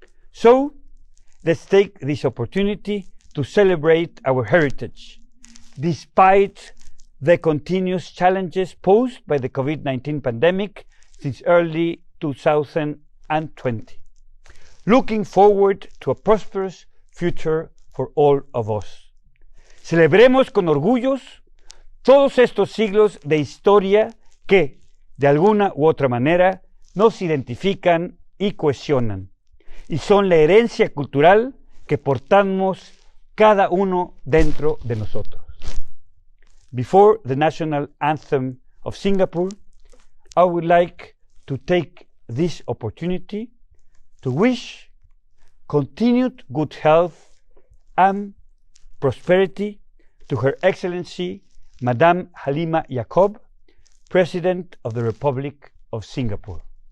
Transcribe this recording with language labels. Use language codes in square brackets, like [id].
[en] So, let's take this opportunity to celebrate our heritage, despite the continuous challenges posed by the COVID-19 pandemic since early 2020. Looking forward to a prosperous future for all of us. [es] Celebremos con orgullos todos estos siglos de historia que, de alguna u otra manera, nos identifican y cohesionan, y son la herencia cultural que portamos cada uno dentro de nosotros. [en] Before the national anthem of Singapore, I would like to take this opportunity to wish continued good health and prosperity to Her Excellency Madame Halima Yacob, President of the Republic of Singapore.